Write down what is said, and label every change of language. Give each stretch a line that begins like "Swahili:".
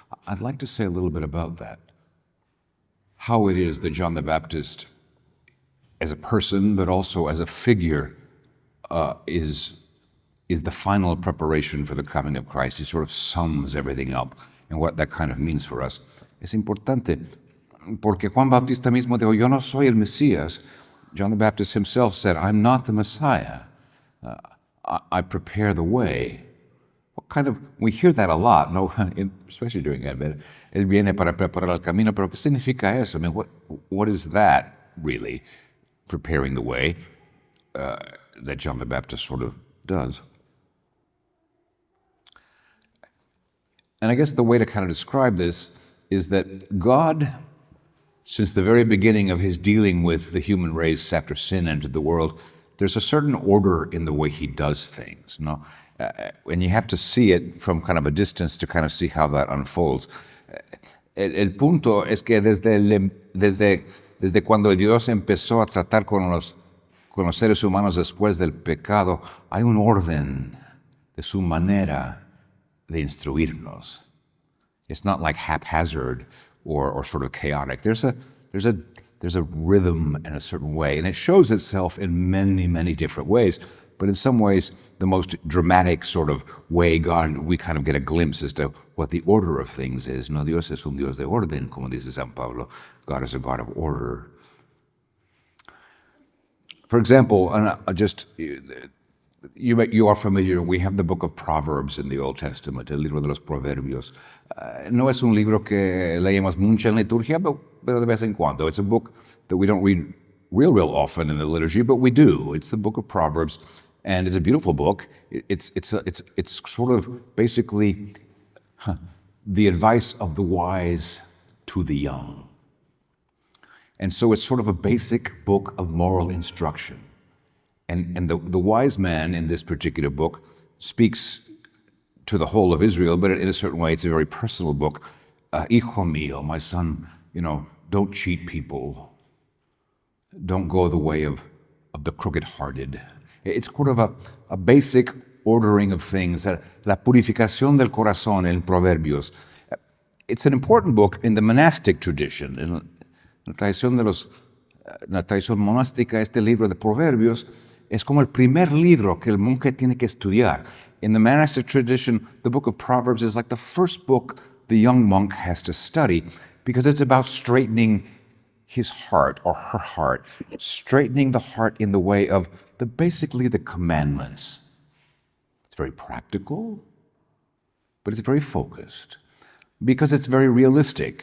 English: I'd like to say a little bit about that. How it is that John the Baptist, as a person, but also as a figure, is the final preparation for the coming of Christ. He sort of sums everything up and what that kind of means for us.
Spanish: Es importante porque Juan Bautista mismo dijo, yo no soy el Mesías.
English: John the Baptist himself said, I'm not the Messiah. I prepare the way. We hear that a lot, no? Especially during Advent.
Spanish: Él viene para preparar el camino, pero ¿qué significa eso?
English: I mean, what is that really? Preparing the way that John the Baptist sort of does. And I guess the way to kind of describe this is that God, since the very beginning of his dealing with the human race after sin entered the world, there's a certain order in the way he does things, no? And you have to see it from kind of a distance to kind of see how that unfolds.
Spanish: El punto es que desde cuando Dios empezó a tratar con los seres humanos después del pecado, hay un orden de su manera de instruirnos.
English: It's not like haphazard or sort of chaotic. There's a rhythm in a certain way, and it shows itself in many, many different ways. But in some ways, the most dramatic sort of way we kind of get a glimpse as to what the order of things is.
Spanish: No, Dios es un Dios de orden, como dice San Pablo.
English: God is a God of order. For example, you are familiar, we have the book of Proverbs in the Old Testament,
Spanish: el libro de los Proverbios. No es un libro que leemos mucho en liturgia, pero de vez en cuando.
English: It's a book that we don't read real often in the liturgy, but we do. It's the book of Proverbs, and it's a beautiful book. It's sort of basically the advice of the wise to the young. And so it's sort of a basic book of moral instruction. And the wise man in this particular book speaks to the whole of Israel, but in a certain way, it's a very personal book.
Spanish: Hijo mío,
English: my son, don't cheat people. Don't go the way of the crooked-hearted. It's sort of a basic ordering of things.
Spanish: La purificación del corazón en Proverbios.
English: It's an important book in the monastic tradition.
Spanish: En la tradición monástica, este libro de Proverbios es como el primer libro que el monje tiene que estudiar.
English: In the monastic tradition, the book of Proverbs is like the first book the young monk has to study because it's about straightening his heart or her heart, straightening the heart in the way of basically the commandments. It's very practical, but it's very focused because it's very realistic.